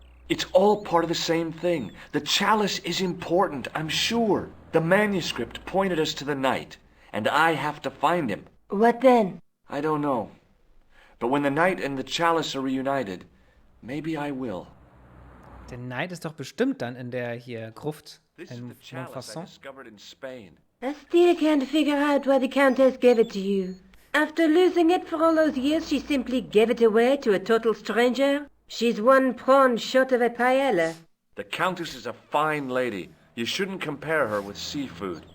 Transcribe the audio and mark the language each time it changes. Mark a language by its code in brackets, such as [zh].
[en] It's all part of the same thing. The chalice is important, I'm sure. The manuscript pointed us to the knight, and I have to find him. What then? I don't know. But when the knight and the chalice are reunited, maybe I will. [de] Der Knight ist doch bestimmt dann in der hier Gruft [en] This is in the chalice I Montfaucon. discovered in Spain. I still can't figure out why the Countess gave it to you. After losing it for all those years, she simply gave it away to a total stranger? She's one prawn short of a paella. The Countess is a fine lady. You shouldn't compare her with seafood.